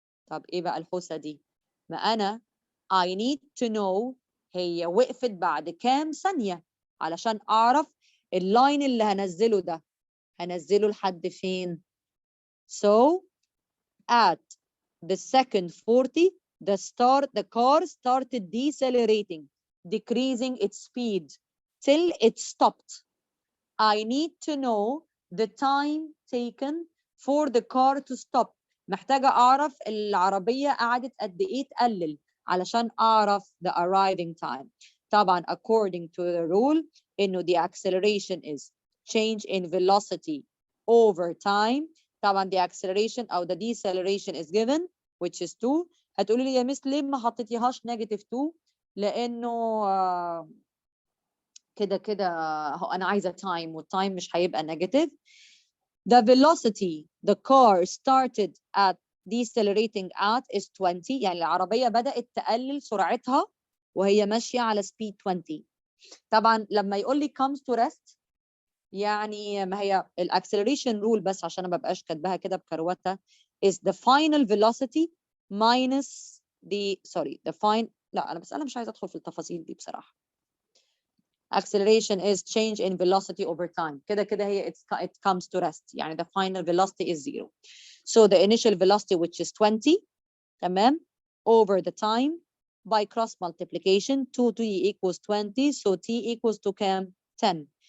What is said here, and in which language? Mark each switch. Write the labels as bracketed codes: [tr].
[ar] طب إيه بقى الحوسة دي؟ ما أنا [en] I need to know [ar] هي وقفت بعد كام ثانية علشان أعرف اللاين اللي هنزله ده هنزله لحد فين. [en] So at the second 40 the car started decelerating, decreasing its speed till it stopped. I need to know the time taken for the car to stop. [ar] محتاجة أعرف العربية قعدت قد إيه تقلل علشان أعرف [en] the arriving time. طبعا according to the rule إنه the acceleration is change in velocity over time. طبعا the acceleration أو the deceleration is given which is 2. [ar] هتقولي لي يا مس ليه ما حطيتيهاش negative 2؟ لأنه كده أنا عايزة time والتايم مش هيبقى negative. [en] The velocity the car started at decelerating at is 20. [ar] يعني العربية بدأت تقلل سرعتها وهي ماشية على speed 20. طبعا لما يقول لي [en] comes to rest [ar] يعني ما هي الاكسلريشن رول بس عشان ما ببقاش كاتباها كده بكروته [en] is the final velocity minus the fine. [ar] لا أنا مش عايزة أدخل في التفاصيل دي بصراحة. [en] acceleration is change in velocity over time. [ar] كده هي [en] it comes to rest. يعني the final velocity is 0. So the initial velocity which is 20 تمام over the time by cross multiplication 2t equals 20 so t equals to كام 10.